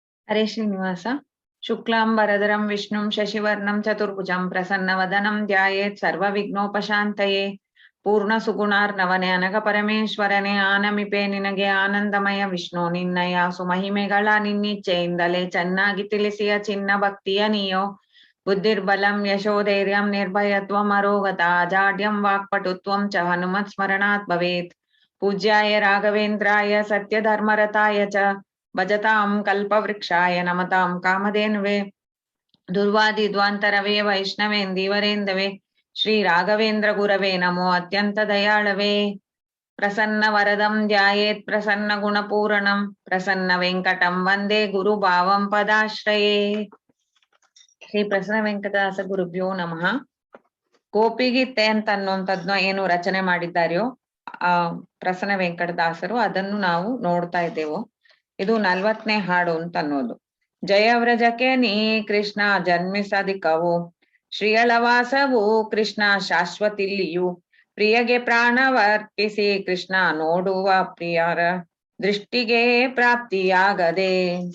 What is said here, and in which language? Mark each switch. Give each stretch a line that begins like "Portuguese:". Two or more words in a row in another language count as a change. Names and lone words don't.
Sanskrit: हरे श्रीनिवास। शुक्लांबरधरं विष्णुं शशिवर्णं चतुर्भुजं प्रसन्नवदनं ध्यायेत् सर्वविघ्नोपशान्तये।
Kannada: ಪೂರ್ಣ ಸುಗುಣಾರ್ಣವನೆ ಅನಘ ಪರಮೇಶ್ವರನೇ ಆನಮಿಪೆ ನಿನಗೆ ಆನಂದಮಯ ವಿಷ್ಣು ನಿನ್ನಯ ಸುಮಹಿಮೆಗಳ ನಿನ್ನಿಚ್ಛೆಯಿಂದಲೇ ಚೆನ್ನಾಗಿ ತಿಳಿಸಿಯ ಚಿನ್ನ ಭಕ್ತಿಯ ನೀಯೋ.
Sanskrit: ಬುದ್ಧಿರ್ಬಲಂ ಯಶೋಧೈರ್ಯಂ ನಿರ್ಭಯತ್ವಂ ಅರೋಗತ ಅಜಾಡ್ಯಂ ವಾಕ್ಪಟುತ್ವಂ ಚ ಹನುಮತ್ ಸ್ಮರಣಾತ್ ಭವೇತ್. पूज्याय राघवेन्द्राय सत्यधर्मरताय च भजतां कल्पवृक्षाय नमतां कामधेनवे दुर्वादिध्वान्तरवे वैष्णवेन्दीवरेन्दवे श्री राघवेन्द्र गुरवे नमो अत्यंत दयाळवे. प्रसन्न वरदं ध्यायेत् प्रसन्न गुणपूरणं प्रसन्न वेंकटं वंदे गुरुभावं पदाश्रये. ಶ್ರೀ ಪ್ರಸನ್ನ ವೆಂಕಟದಾಸ ಗುರುಭ್ಯೋ ನಮಃ.
Kannada: ಗೋಪಿಗೀತೆ ಅಂತ ಅನ್ನುವಂಥದ್ನ ಏನು ರಚನೆ ಮಾಡಿದ್ದಾರೆಯೋ ಪ್ರಸನ್ನ ವೆಂಕಟದಾಸರು, ಅದನ್ನು ನಾವು ನೋಡ್ತಾ ಇದ್ದೇವೆ. ಇದು 40ನೇ ಹಾಡು ಅಂತ ಅನ್ನೋದು. ಜಯವ್ರಜಕ್ಕೆ ನೀ ಕೃಷ್ಣ ಜನ್ಮಿಸದಿಕವು, ಶ್ರೀಯಳವಾಸವು ಕೃಷ್ಣ ಶಾಶ್ವತಿಲ್ಲಿಯು, ಪ್ರಿಯಗೆ ಪ್ರಾಣವರ್ಪಿಸಿ ಕೃಷ್ಣ ನೋಡುವ ಪ್ರಿಯರ ದೃಷ್ಟಿಗೆ ಪ್ರಾಪ್ತಿಯಾಗದೆ ಅಂತ.